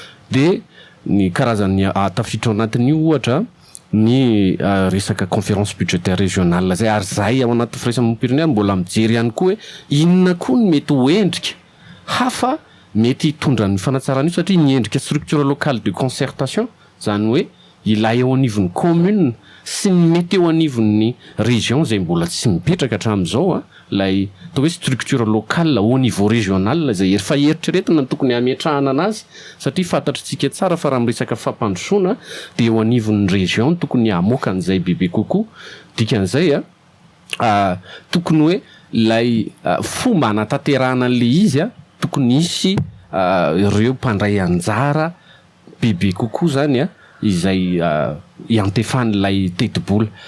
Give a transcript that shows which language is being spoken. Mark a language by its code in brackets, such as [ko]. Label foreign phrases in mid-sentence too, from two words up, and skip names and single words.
[mg] De ny karazany, ah, tafiditra ao anatin'io ohatra ny, ah, resaka [fr] conférence budgétaire régionale [mg] zay, ary zay ao anaty firaisam-pirenena mbola mijery ihany koa hoe inona koa ny mety ho endrika hafa mety hitondra ny fanatsarana io, satria ny endrika [fr] structure locale de concertation, [mg] zany hoe ilay eo anivon'ny commune sy ny mety eo anivon'ny région zay mbola tsy mipetraka hatramin'izao, a, lay atao hoe [fr] structure locale au niveau régional [mg] zay efa eritreretina no tokony hametrahana anazy, satria fantatritsika tsara fa raha miresaka fampandrosoana dia eo anivon'ny région tokony hamoaka an'izay bebe kokoa. Dikan'izay, a, a, tokony hoe ilay, a, fomba hanatanterahana an'ilay izy, a, tokony hisy, a, ireo mpandray anjara bebe kokoa zany, a, izay, a, hiantefan'ilay teti-bola.